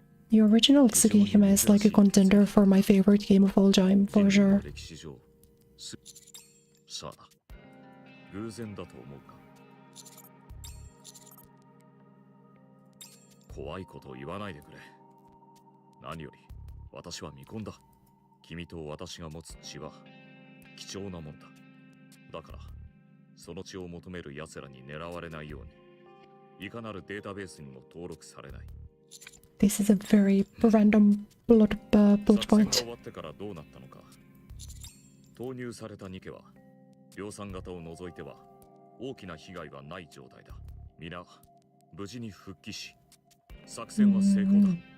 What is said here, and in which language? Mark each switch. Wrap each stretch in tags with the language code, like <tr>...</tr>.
<en>The original Tsukihime is like a contender for my favorite game of all time, for sure.</en> <ja>歴史上さあ、偶然だと思うか。怖いことを言わないでくれ。何より私は見込んだ。君と私が持つ血は貴重なもんだ。だからその血を求める奴らに狙われないように、いかなるデータベースにも登録されない。</ja> <en>This is a very random bullet</en> <ja>作戦</ja> <en>point.</en> <ja>が終わってからどうなったのか。投入されたニケは量産型を除いては大きな被害はない状態だ。皆無事に復帰し、作戦は成功だ。</ja>